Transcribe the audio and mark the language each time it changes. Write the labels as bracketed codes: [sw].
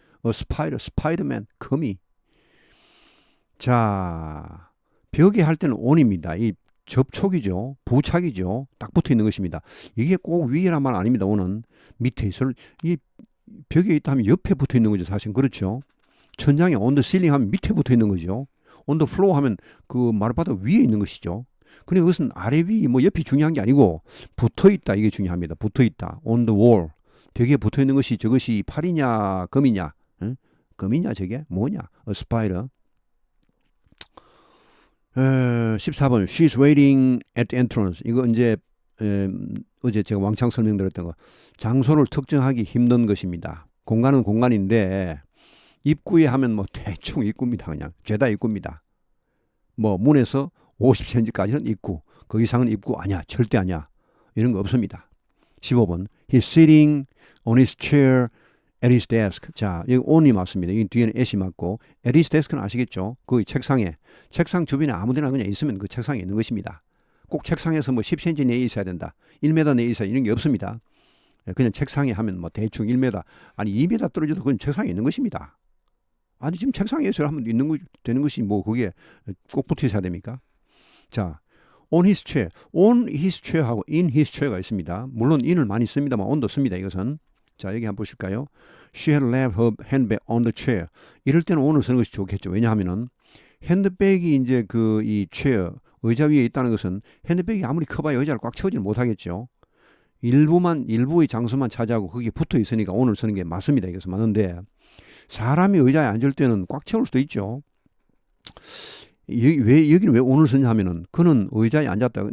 [en] A spider, spiderman, 거미. [ko] 자, 벽에 할 때는 on입니다. 이 접촉이죠. 부착이죠. 딱 붙어 있는 것입니다. 이게 꼭 위에란 말 아닙니다. on은 밑에 있어. 이 벽에 있다 하면 옆에 붙어 있는 거죠. 사실은 그렇죠. 천장에 [en] on the ceiling [ko] 하면 밑에 붙어 있는 거죠. [en] on the floor [ko] 하면 그 마룻바닥 위에 있는 것이죠. 근데 그것은 아래 위 뭐 옆이 중요한 게 아니고 붙어 있다 이게 중요합니다. 붙어 있다. [en] on the wall. [ko] 벽에 붙어 있는 것이 저것이 팔이냐 금이냐? 응? 금이냐 저게? 뭐냐? [en] a spider. 14번 She's waiting at the entrance. [ko] 이거 이제 어제 제가 왕창 설명드렸던 거. 장소를 특정하기 힘든 것입니다. 공간은 공간인데 입구에 하면 뭐 대충 입구입니다. 그냥 죄다 입구입니다. 뭐 문에서 50cm까지는 입구. 그 이상은 입구 아니야. 절대 아니야. 이런 거 없습니다. [en] 15번 He's sitting on his chair at his desk. [ko] 자, 여기 on이 맞습니다. 여기 뒤에는 at이 맞고 [en] at his desk [ko] 는 아시겠죠? 그 책상에. 책상 주변에 아무데나 그냥 있으면 그 책상에 있는 것입니다. 꼭 책상에서 뭐 10cm 내에 있어야 된다. 1m 내에 있어야 이런 게 없습니다. 그냥 책상에 하면 뭐 대충 1m 아니 2m 떨어져도 그건 책상에 있는 것입니다. 아니 지금 책상에서 하면 있는 거 되는 것이 뭐 그게 꼭 붙어 있어야 됩니까? 자, [en] on his chair, on his chair [ko] 하고 [en] in his chair [ko] 가 있습니다. 물론 in을 많이 씁니다만 on도 씁니다. 이것은 자 여기 한번 보실까요? [en] She had left her handbag on the chair. [ko] 이럴 때는 on을 쓰는 것이 좋겠죠. 왜냐하면은 핸드백이 이제 그 이 chair 의자 위에 있다는 것은 핸드백이 아무리 커봐야 의자를 꽉 채우지는 못하겠죠. 일부의 장소만 차지하고 거기에 붙어 있으니까 on을 쓰는 게 맞습니다. 이것은 맞는데. 사람이 의자에 앉을 때는 꽉 채울 수도 있죠. 여기는 왜 on을 쓰냐 하면은 그는 의자에 앉았다.